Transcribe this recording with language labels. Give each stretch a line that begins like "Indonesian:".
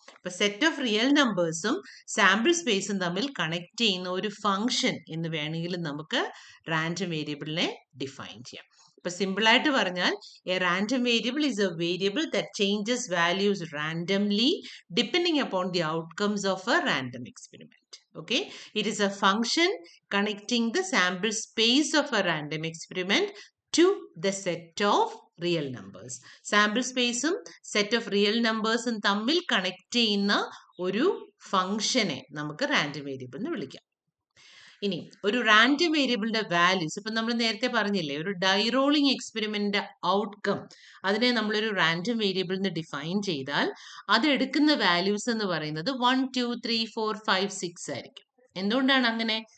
Malayalam: അപ്പൊ set of real നമ്പേഴ്സും sample സ്പേസും തമ്മിൽ കണക്ട് ചെയ്യുന്ന ഒരു ഫംഗ്ഷൻ എന്ന് വേണമെങ്കിൽ നമുക്ക് റാൻഡം വേരിയബിളിനെ ഡിഫൈൻ ചെയ്യാം. ഇപ്പൊ സിമ്പിൾ ആയിട്ട് പറഞ്ഞാൽ,
English: A random variable is a variable that changes values randomly depending upon the outcomes of a random experiment. Okay, it is a function connecting the sample space of a random experiment to the set of real numbers.
Malayalam: Sample space ഉം set of real numbers ഉം തമ്മിൽ connect ചെയ്യുന്ന ഒരു ഫംഗ്ഷനെ നമുക്ക് random variable എന്ന് വിളിക്കാം. ഇനി ഒരു റാൻഡം വേരിയബിളിന്റെ വാല്യൂസ്, ഇപ്പൊ നമ്മൾ നേരത്തെ പറഞ്ഞില്ലേ, ഒരു ഡൈറോളിംഗ് എക്സ്പെരിമെന്റിന്റെ ഔട്ട്കം, അതിനെ നമ്മളൊരു റാൻഡം വേരിയബിൾ എന്ന് ഡിഫൈൻ ചെയ്താൽ അത് എടുക്കുന്ന വാല്യൂസ് എന്ന് പറയുന്നത് 1, 2, 3, 4, 5, 6 ആയിരിക്കും. എന്തുകൊണ്ടാണ് അങ്ങനെ?